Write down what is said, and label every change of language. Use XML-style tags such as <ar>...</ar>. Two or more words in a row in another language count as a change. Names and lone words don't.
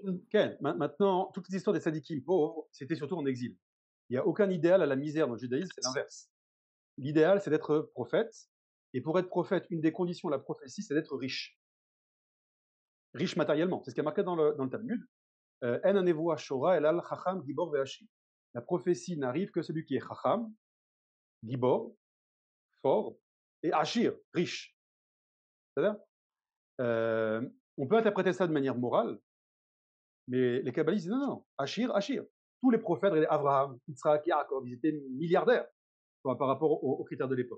<fr>Maintenant, toutes les histoires des sadikim pauvres, c'était surtout en exil. Il n'y a aucun idéal à la misère dans le judaïsme, c'est l'inverse. L'idéal, c'est d'être prophète. Et pour être prophète, une des conditions de la prophétie, c'est d'être riche. Riche matériellement. C'est ce qui est marqué dans le Talmud.</fr> <he>אין הנבואה שורה אלא על חכם גבור ועשיר.</he> <fr>La prophétie n'arrive que celui qui est</fr> <he>חכם, גבור,</he> <fr>fort, et ashir, riche. C'est-à-dire, on peut interpréter ça de manière morale, mais les kabbalistes disent non, non,</fr> <he>עשיר, עשיר.</he> <fr>Tous les prophètes, Abraham, Yitzhak, Yaakov, ils étaient milliardaires par rapport aux critères de l'époque.</fr>